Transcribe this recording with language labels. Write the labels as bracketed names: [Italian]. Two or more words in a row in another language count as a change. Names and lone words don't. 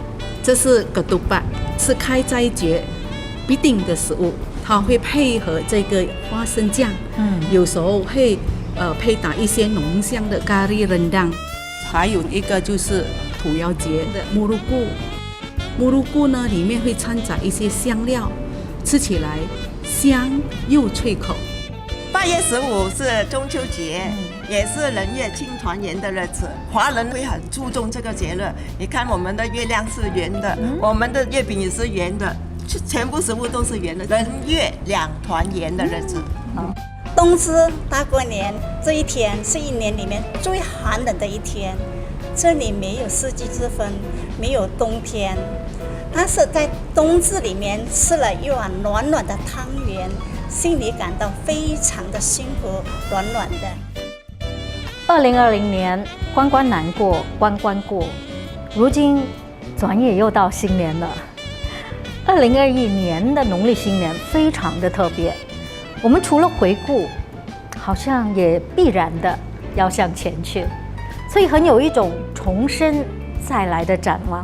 [Chinese] 這是葛督巴，是開齋節必定的食物，它會配合這個花生醬，有時候會配搭一些濃香的咖喱rendang，還有一個就是屠妖節的木魯菇，木魯菇呢裡面會摻雜一些香料，吃起來香又脆口。 8月15是中秋節，也是人月慶團圓的日子。華人會很注重這個節日。你看我們的月亮是圓的，我們的月餅也是圓的，全部食物都是圓的。人月兩團圓的日子。冬至大過年這一天是一年裡面最寒冷的一天，這裡沒有四季之分，沒有冬天，但是在冬至裡面吃了一碗暖暖的湯圓，心裡感到非常的幸福，暖暖的。 2020 年關關難過關關過，如今轉眼又到新年了。2021年的農曆新年非常的特別，我們除了回顧，好像也必然的要向前去，所以很有一種重生再來的展望。